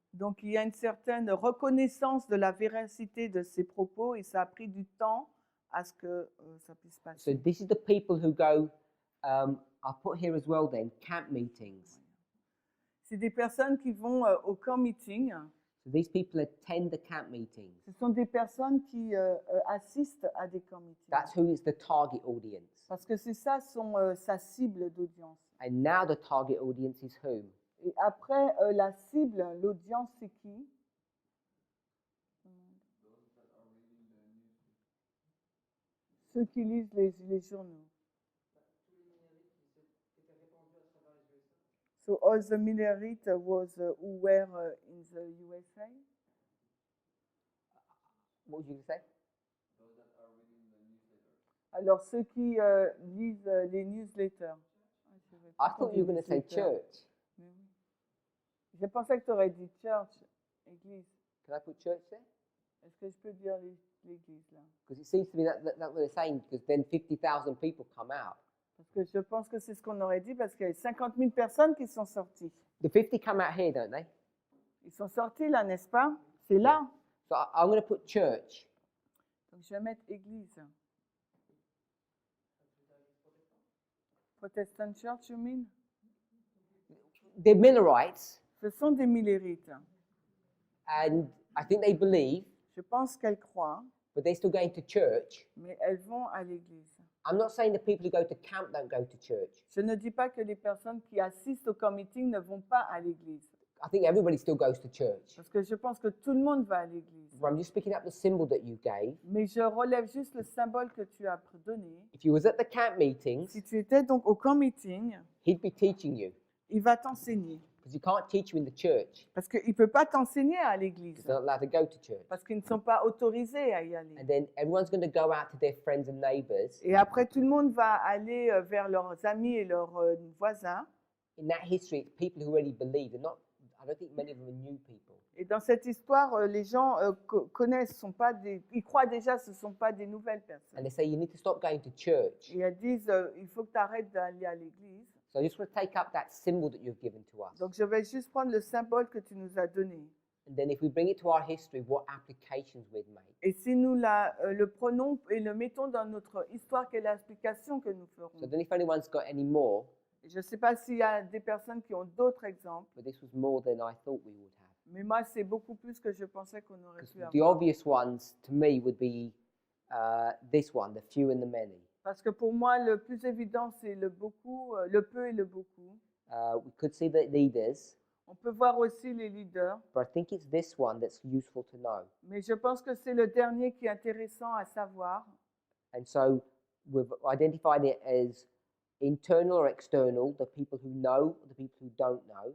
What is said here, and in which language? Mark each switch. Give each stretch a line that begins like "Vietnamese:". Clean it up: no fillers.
French: Donc il y a une certaine reconnaissance de la véracité de ces propos et ça a pris du temps à ce que ça puisse
English: So
French: passer.
English: this is the people who go, I'll put here as well then, camp meetings.
French: C'est des personnes qui vont au camp meeting.
English: So these people attend the camp meetings.
French: Ce sont des personnes qui assistent à des camp meetings.
English: That's who is the target audience.
French: Parce que c'est ça sa cible d'audience.
English: And now the target audience is whom?
French: Et après, la cible, l'audience, c'est qui? Ceux qui lisent les journaux.
English: So all the Millerites was who were in the USA. What would you say?
French: Alors ceux qui lisent les newsletters.
English: I thought you were going to say church.
French: Mais oui. Je pensais que tu aurais dit church, église.
English: Can I put church there?
French: Est-ce que je peux dire l'église là?
English: Because it seems to me that's what they're saying, because then 50,000 people come out.
French: Parce que je pense que c'est ce qu'on aurait dit parce qu'il y a 50 000 personnes qui sont sorties.
English: The 50 come out here, don't they?
French: Ils sont sortis là, n'est-ce pas? C'est là.
English: So I'm going to put church.
French: Donc je vais mettre église.
English: Protestant church, you mean? They're Millerites,
French: Ce sont des millérites.
English: and I think they believe,
French: Je pense qu'elles croient,
English: but they're still going to church.
French: mais elles vont à l'église.
English: I'm not saying the people who go to camp don't go to church.
French: Je ne dis pas que les personnes qui assistent au camp meeting ne vont pas à l'église.
English: I think everybody still goes to church.
French: Parce que je pense que tout le monde va à l'église.
English: But I'm just picking up the symbol that you gave.
French: Mais je relève juste le symbole que tu as donné.
English: If you was at the camp meetings,
French: Si tu étais donc au camp meeting,
English: he'd be teaching you,
French: il va t'enseigner.
English: because you can't teach you in the church.
French: Parce qu'il ne peut pas t'enseigner à l'église.
English: They're not allowed to go to church.
French: Parce qu'ils ne sont pas autorisés à y aller.
English: And then everyone's going to go out to their friends and neighbors.
French: Et après, tout le monde va aller vers leurs amis et leurs voisins.
English: In that history, it's people who already believe. They're not. I don't think many of them are new people.
French: Et dans cette histoire, les gens connaissent, ils croient déjà, ce ne sont pas des nouvelles personnes.
English: And they say you need to stop going to church.
French: Et elles disent, il faut que tu arrêtes d'aller à l'église.
English: So I just want to take up that symbol that you've given to us.
French: Donc, je vais juste prendre le symbole que tu nous as donné.
English: And then if we bring it to our history, what applications we'd make.
French: Et si nous le prenons et le mettons dans notre histoire, quelle est l'application que nous ferons?
English: So I don't know if anyone's got any more,
French: Et je ne sais pas s'il y a des personnes qui ont d'autres exemples,
English: but this was more than I thought we would have.
French: mais moi, c'est beaucoup plus que je pensais qu'on aurait pu
English: Because the
French: avoir.
English: obvious ones to me would be this one, the few and the many.
French: Parce que pour moi, le plus évident, c'est le beaucoup, le peu et le beaucoup.
English: We could see the leaders,
French: On peut voir aussi les leaders,
English: but I think it's this one that's useful to know.
French: mais je pense que c'est le dernier qui est intéressant à savoir.
English: And so we've identified it as internal or external, the people who know, the people who don't know.